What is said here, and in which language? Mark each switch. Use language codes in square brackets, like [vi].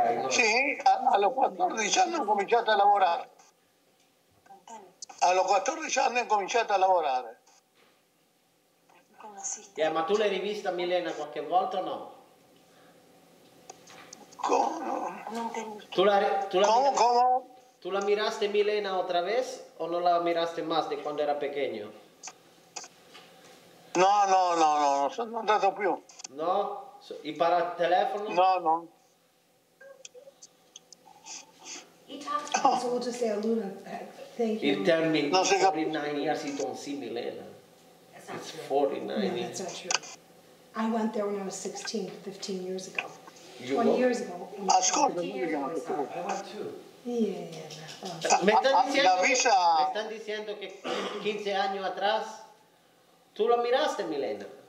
[it] Sì, allo 14 anni ho cominciato a lavorare. Allo 14 anni ho cominciato a lavorare. Ma tu l'hai rivista Milena qualche volta o no? [es] ¿Tú la miraste Milena otra vez o no la miraste más de cuando era pequeño? [it] No, non sono andato più. [es] No? ¿Y para el teléfono? No. [en] So we'll just say Luna, thank you. You tell me 49 years you don't see Milena. It's 49 No, that's not true. I went there when I was 16, 15 years ago. You 20 what? years ago. [it] Ascolta, [es] Me están diciendo que 15 años atrás tú la miraste, Milena.